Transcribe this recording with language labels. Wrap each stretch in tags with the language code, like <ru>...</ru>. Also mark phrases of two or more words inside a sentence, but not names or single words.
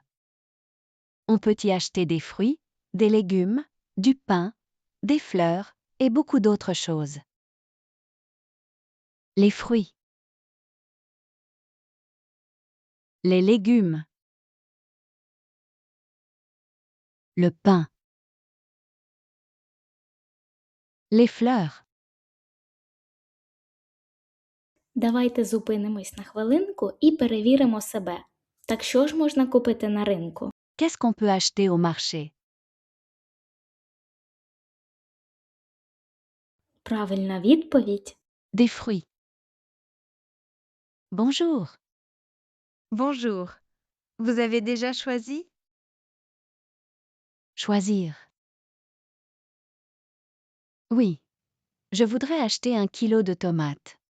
<fr>On peut y acheter des fruits, des légumes, du pain, des fleurs et beaucoup d'autres choses. Les fruits. Les légumes. Le pain. Les fleurs.</fr> <uk>Давайте зупинимось на хвилинку і перевіримо себе. Так що ж можна купити на ринку?</uk> <fr>Qu'est-ce qu'on peut acheter au marché?</fr> <uk>Правильна відповідь</uk> <fr>Des fruits. Bonjour. Bonjour. Vous avez déjà choisi? Choisir. Oui. Je voudrais acheter 1 kilo de tomates.</fr>